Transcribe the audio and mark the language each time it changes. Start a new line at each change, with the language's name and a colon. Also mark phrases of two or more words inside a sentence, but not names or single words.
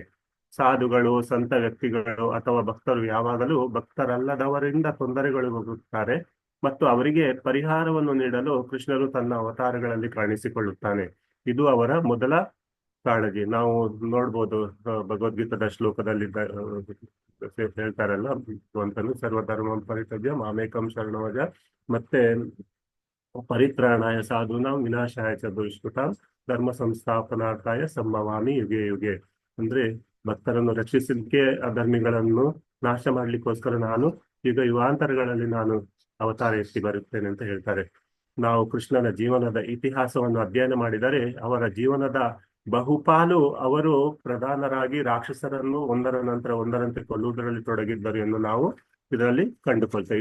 Kannada: ಸಾಧುಗಳು, ಸಂತ ವ್ಯಕ್ತಿಗಳು ಅಥವಾ ಭಕ್ತರು ಯಾವಾಗಲೂ ಭಕ್ತರಲ್ಲದವರಿಂದ ತೊಂದರೆಗಳು ಹೋಗುತ್ತಾರೆ ಮತ್ತು ಅವರಿಗೆ ಪರಿಹಾರವನ್ನು ನೀಡಲು ಕೃಷ್ಣನು ತನ್ನ ಅವತಾರಗಳಲ್ಲಿ ಕಾಣಿಸಿಕೊಳ್ಳುತ್ತಾನೆ. ಇದು ಅವರ ಮೊದಲ ಕಾಳಜಿ. ನಾವು ನೋಡ್ಬೋದು, ಭಗವದ್ಗೀತಾದ ಶ್ಲೋಕದಲ್ಲಿ ಹೇಳ್ತಾರಲ್ಲ, ಭಗವಂತನು
Sanskrit: ಸರ್ವಧರ್ಮ ಪರಿತ್ಯಜ್ಯ ಮಾಮೇಕಂ ಶರಣವಜ, ಮತ್ತೆ ಪರಿತ್ರಾಣಾಯ ಸಾಧೂನಾಂ ವಿನಾಶಾಯ ಚ ದುಷ್ಕೃತಾಂ ಧರ್ಮ ಸಂಸ್ಥಾಪನಾರ್ಥಾಯ ಸಂಭವಾಮಿ ಯುಗೆ ಯುಗೆ.
Kannada: ಅಂದ್ರೆ ಭಕ್ತರನ್ನು ರಕ್ಷಿಸಲಿಕ್ಕೆ, ಅಧರ್ಮಿಗಳನ್ನು ನಾಶ ಮಾಡ್ಲಿಕ್ಕೋಸ್ಕರ ನಾನು ಈಗ ಯುಗಾಂತರಗಳಲ್ಲಿ ನಾನು ಅವತಾರ ಎತ್ತಿ ಬರುತ್ತೇನೆ ಅಂತ ಹೇಳ್ತಾರೆ. ನಾವು ಕೃಷ್ಣನ ಜೀವನದ ಇತಿಹಾಸವನ್ನು ಅಧ್ಯಯನ ಮಾಡಿದರೆ ಅವರ ಜೀವನದ ಬಹುಪಾಲು ಅವರು ಪ್ರಧಾನರಾಗಿ ರಾಕ್ಷಸರನ್ನು ಒಂದರ ನಂತರ ಒಂದರಂತೆ ಕೊಲ್ಲುವುದರಲ್ಲಿ ತೊಡಗಿದ್ದರು ಎಂದು ನಾವು ಇದರಲ್ಲಿ ಕಂಡುಕೊಳ್ತೇವೆ.